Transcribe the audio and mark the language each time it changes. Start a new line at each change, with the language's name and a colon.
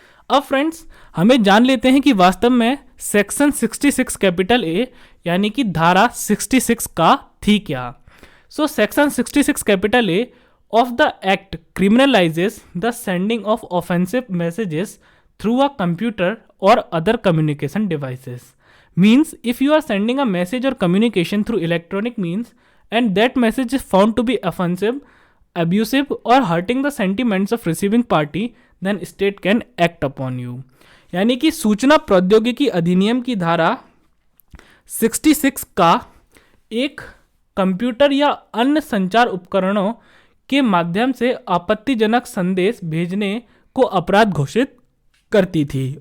Hindi: अब फ्रेंड्स, हमें जान लेते हैं कि वास्तव में सेक्शन 66 कैपिटल ए यानी कि धारा 66 का थी क्या।
English: So section 66 capital A of the act criminalises the sending of offensive messages through a computer or other communication devices. Means if you are sending a message or communication through electronic means and that message is found to be offensive, abusive or hurting the sentiments of receiving party, then state can act upon you।
Hindi: यानी कि सूचना प्रौद्योगिकी अधिनियम की धारा 66 का एक कंप्यूटर या अन्य संचार उपकरणों के माध्यम से आपत्तिजनक संदेश भेजने को अपराध घोषित करती थी।